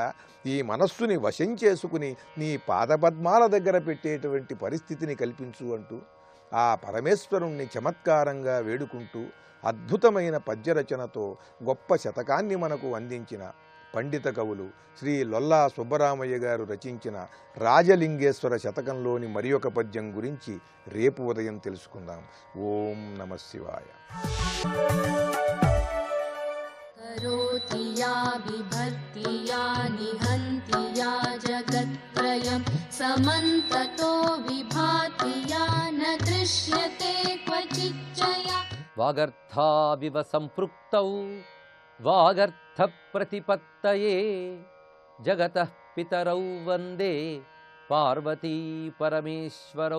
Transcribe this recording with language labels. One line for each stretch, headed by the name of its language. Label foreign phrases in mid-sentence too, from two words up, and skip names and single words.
Telugu: ఈ మనస్సుని వశం చేసుకుని నీ పాదపద్మాల దగ్గర పెట్టేటువంటి పరిస్థితిని కల్పించు అంటూ ఆ పరమేశ్వరుణ్ణి చమత్కారంగా వేడుకుంటూ అద్భుతమైన పద్యరచనతో గొప్ప శతకాన్ని మనకు అందించిన పండిత కవులు శ్రీ లొల్లా సుబ్బరామయ్య గారు రచించిన రాజలింగేశ్వర శతకంలోని మరి ఒక పద్యం గురించి రేపు ఉదయం తెలుసుకుందాం.
Sanskrit: ఓం నమః శివాయ. करोति या बिभर्ति या निहन्ति या जगत्त्रयं समन्ततो विभाति या न दृश्यते क्वचिच्चया. वागर्थाविव सम्पृक्तौ वागर्थप्रतिपत्तये जगतः पितरौ वन्दे पार्वती परमेश्वरौ.